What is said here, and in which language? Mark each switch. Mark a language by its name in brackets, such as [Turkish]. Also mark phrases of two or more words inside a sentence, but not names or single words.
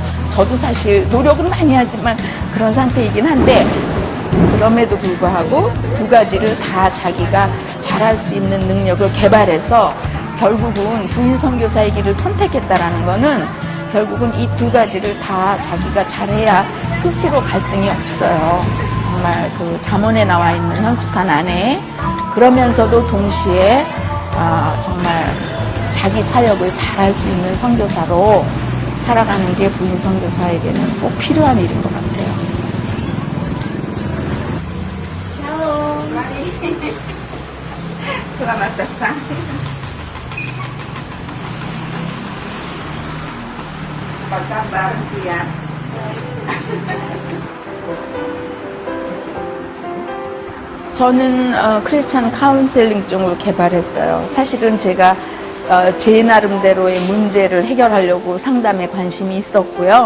[Korean] 저도 사실 노력은 많이 하지만 그런 상태이긴 한데, 그럼에도 불구하고 두 가지를 다 자기가 잘할 수 있는 능력을 개발해서 결국은 부인 선교사의 길을 선택했다라는 거는 결국은 이 두 가지를 다 자기가 잘해야 스스로 갈등이 없어요. 정말 그 잠언에 나와 있는 현숙한 아내, 그러면서도 동시에 정말 자기 사역을 잘할 수 있는 선교사로 살아가는 게 부인 선교사에게는 꼭 필요한 일인 것 같아요. [Indonesian] Halo. Selamat datang. Apa kabar, Tia? [Korean] 저는 크리스찬 카운셀링 쪽을 개발했어요. 사실은 제가 제 나름대로의 문제를 해결하려고 상담에 관심이 있었고요.